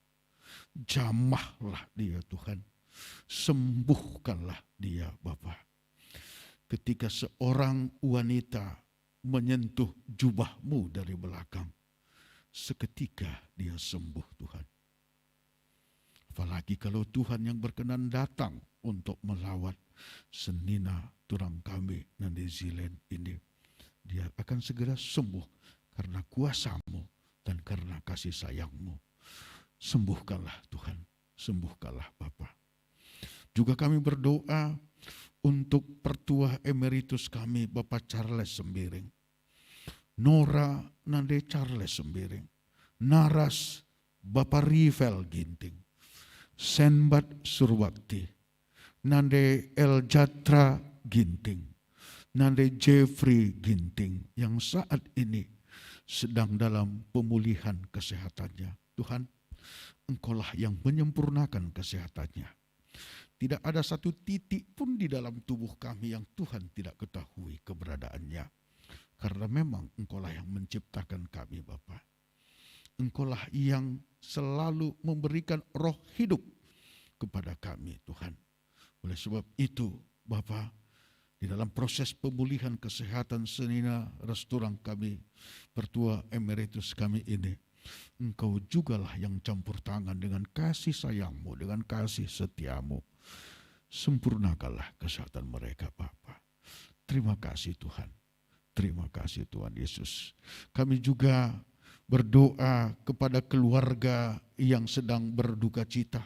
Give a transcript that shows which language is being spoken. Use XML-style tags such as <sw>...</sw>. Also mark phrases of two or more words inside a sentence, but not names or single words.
<id>Jamahlah dia Tuhan. Sembuhkanlah dia Bapa. Ketika seorang wanita menyentuh jubahmu dari belakang, seketika dia sembuh Tuhan. Apalagi kalau Tuhan yang berkenan datang untuk melawat</id> <btx>senina turang</btx> <id>kami Nande Zilen ini, dia akan segera sembuh karena kuasa-Mu dan karena kasih sayang-Mu. Sembuhkanlah Tuhan, sembuhkanlah Bapa. Juga kami berdoa untuk pertua emeritus kami Bapak Charles Sembiring, Nora Nande Charles Sembiring, Naras Bapak Rivel Ginting, Senbat Surwakti, Nande El Jatra Ginting, Nande Jeffrey Ginting yang saat ini sedang dalam pemulihan kesehatannya. Tuhan, Engkaulah yang menyempurnakan kesehatannya. Tidak ada satu titik pun di dalam tubuh kami yang Tuhan tidak ketahui keberadaannya. Karena memang Engkaulah yang menciptakan kami Bapa. Engkaulah yang selalu memberikan roh hidup kepada kami Tuhan. Oleh sebab itu Bapa, di dalam proses pemulihan kesehatan</id> <btx>senina resturang</btx> <id>kami, pertua emeritus kami ini, Engkau jugalah yang campur tangan dengan kasih sayang-Mu, dengan kasih setia-Mu. Sempurnakanlah kesehatan mereka Bapa. Terima kasih Tuhan. Terima kasih Tuhan Yesus. Kami juga berdoa kepada keluarga yang sedang berduka cita.</id>